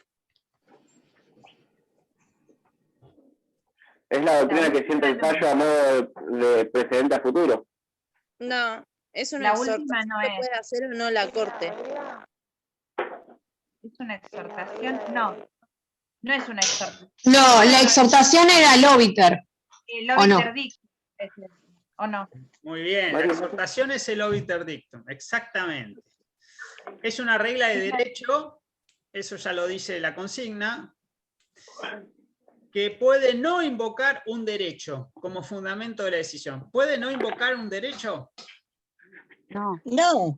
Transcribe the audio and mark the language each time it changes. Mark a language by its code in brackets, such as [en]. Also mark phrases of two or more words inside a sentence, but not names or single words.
[es] Es la doctrina que sienta el fallo a modo de precedente a futuro. No, es una La exhortación última no que es. puede hacer o no la Corte. ¿Es una exhortación? No. No es una exhortación. No, la exhortación era el obiter. El ¿O no? [la] obiter dictum. [es] ¿O no? Muy bien, la exhortación es el [la] obiter dictum, [es] exactamente. Es una regla de derecho, eso ya lo dice la consigna, que puede no invocar un derecho como fundamento de la decisión. ¿Puede no invocar un derecho? No. No.